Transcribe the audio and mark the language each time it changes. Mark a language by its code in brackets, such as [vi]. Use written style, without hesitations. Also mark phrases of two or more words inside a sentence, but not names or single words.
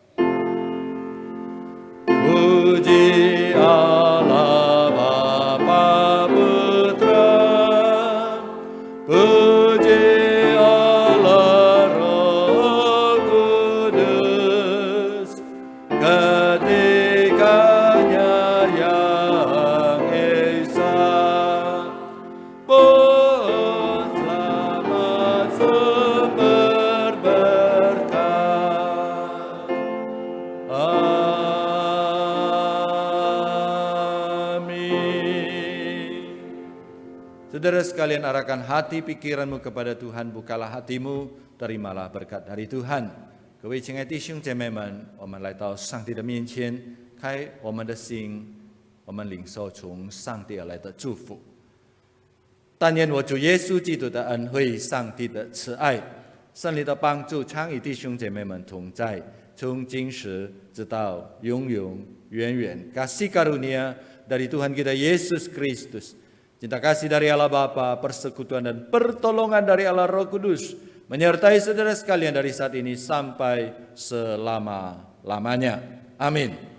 [id] Puji Allah Bapa Putra, puji Allah Roh Kudus, ketiganya yang esa, pun selamat sumber berkat. Amin. Saudara sekalian, arahkan hati pikiranmu kepada Tuhan, bukalah hatimu, terimalah berkat dari Tuhan. [zh] 各位亲爱的弟兄姐妹们，我们来到上帝的面前，开我们的心，我们领受从上帝而来的祝福。但愿我主耶稣基督的恩惠、上帝的慈爱、圣灵的帮助，常与弟兄姐妹们同在，从今时直到永永远远。 [id] Kasih karunia dari Tuhan kita Yesus Kristus, cinta kasih dari Allah Bapa, persekutuan dan pertolongan dari Allah Roh Kudus, menyertai saudara sekalian dari saat ini sampai selama-lamanya. Amin.